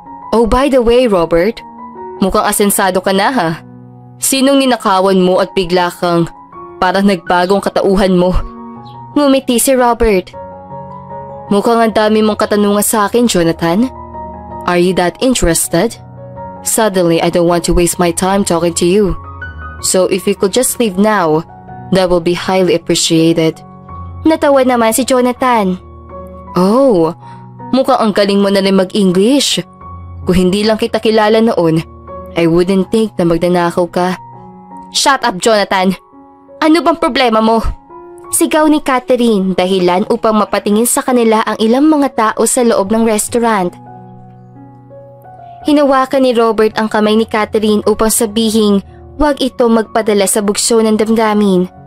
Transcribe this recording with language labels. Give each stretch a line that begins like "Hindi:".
English: Oh, by the way,
Filipino: Robert, mukhang asensado ka na ha. Sinong ninakawan mo at bigla kang parang nagbagong katauhan mo? Ngumiti si Robert. Mukhang ang dami mong katanungan sa akin, Jonathan.
English: Are you that interested? Suddenly, I don't want to waste my time talking to you. So if you could just leave now, that will be highly appreciated.
Filipino: Natawa naman si Jonathan. Oh, mukhang ang galing mo na rin mag-English. Kung hindi lang kita kilala noon,
English: I wouldn't think
Filipino: na magnanakaw ka.
English: Shut up,
Filipino: Jonathan! Ano bang problema mo? Sigaw ni Catherine dahilan upang mapatingin sa kanila ang ilang mga tao sa loob ng restaurant. Hinawakan ni Robert ang kamay ni Catherine upang sabihing huwag ito magpadala sa bugso ng damdamin.